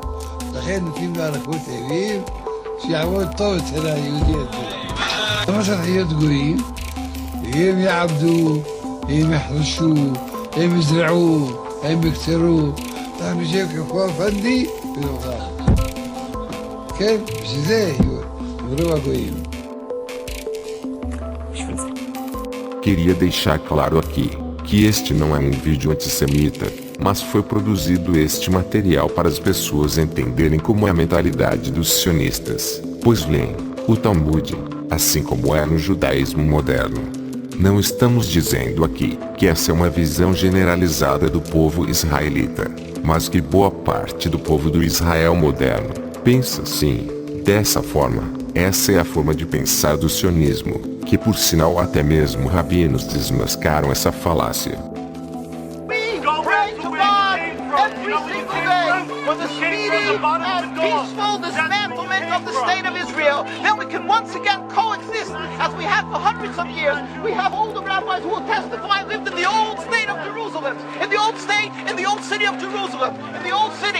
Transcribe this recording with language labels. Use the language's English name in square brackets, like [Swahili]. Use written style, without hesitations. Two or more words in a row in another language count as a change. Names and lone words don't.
[Hebrew] לכן נותנים באריכות ימים, שיעבוד טוב אצל היהודי הזה. למה צריך להיות גויים? הם יעבדו, הם יחרשו, הם יזרעו, הם יקצרו. אנחנו נשב כפו פנדי ונוכל. כן, בשביל זה יבואו הגויים. [Portuguese] Queria deixar claro aqui que este não é um vídeo antissemita, mas foi produzido este material para as pessoas entenderem como é a mentalidade dos sionistas, pois leem o Talmud, assim como é no judaísmo moderno. Não estamos dizendo aqui que essa é uma visão generalizada do povo israelita, mas que boa parte do povo do Israel moderno pensa assim, dessa forma. Essa é a forma de pensar do sionismo, que por sinal até mesmo rabinos desmascaram essa falácia. [English] We pray to God every single day for the speedy and peaceful dismantlement of the state of Israel. Then we can once again coexist as we have for hundreds of years. We have older rabbis who will testify lived in the old state of Jerusalem, in the old state, in the old city of Jerusalem, in the old city.